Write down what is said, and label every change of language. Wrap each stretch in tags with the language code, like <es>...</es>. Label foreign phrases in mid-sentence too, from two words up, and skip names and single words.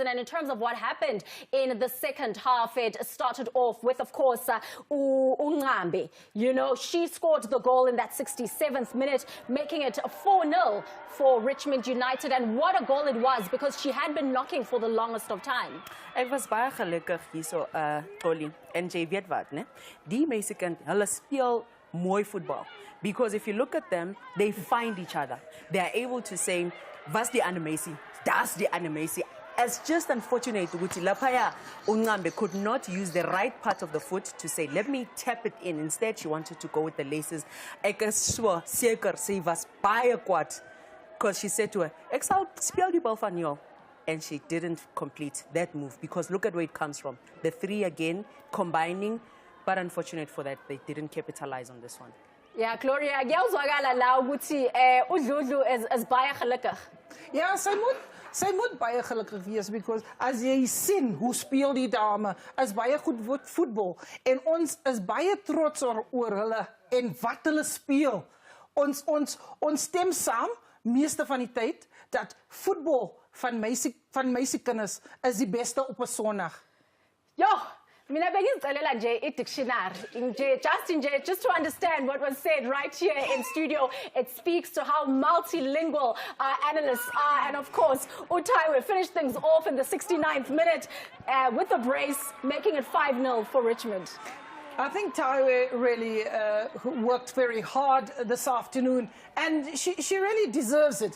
<en>And in terms of what happened in the second half, it started off with, of course, Ungambe. You know, she scored the goal in that 67th minute, making it 4-0 for Richmond United. And what a goal it was, because she had been knocking for the longest of time.</en> <af>Ek was baie gelukkig hierso Tolly en jy weet wat, né? Die mense kan hulle speel mooi voetbal,</af> <en>because if you look at them, they find each other. They are able to say,</en> <af>"Was die animasie? Das die animasie."</af> <en>It's just unfortunate</en> <zu>ukuthi laphaya</zu> <en>Ungambe could not use the right part of the foot to say, "Let me tap it in." Instead, she wanted to go with the laces.</en> <af>Ek is so seker sy was baie kwaad,</af> <en>because she said to her,</en> <af>"Ek sal speel die bal van jou."</af> <en>And she didn't complete that move, because look at where it comes from. The three again combining, but unfortunate for that, they didn't capitalize on this one. Yeah, Gloria,</en> <zu>ngiyawuzwakala la ukuthi uDludlu</zu> <af>is baie gelukkig. Ja, sy moet baie gelukkig wees, because as jy sien hoe speel die dame, is baie goed voetbal en ons is baie trots oor hulle en wat hulle speel. Ons stem saam meeste van die tyd dat voetbal van meisiekinders is die beste op 'n Sondag.</af> <zu>Yo, mina bengizicelela nje i-dictionary</zu> <en>just to understand what was said right here in studio. It speaks to how multilingual our analysts are. And of course, Utaiwe finished things off in the 69th minute with a brace, making it 5-0 for Richmond. I think Taiwe really worked very hard this afternoon, and she really deserves it.</en>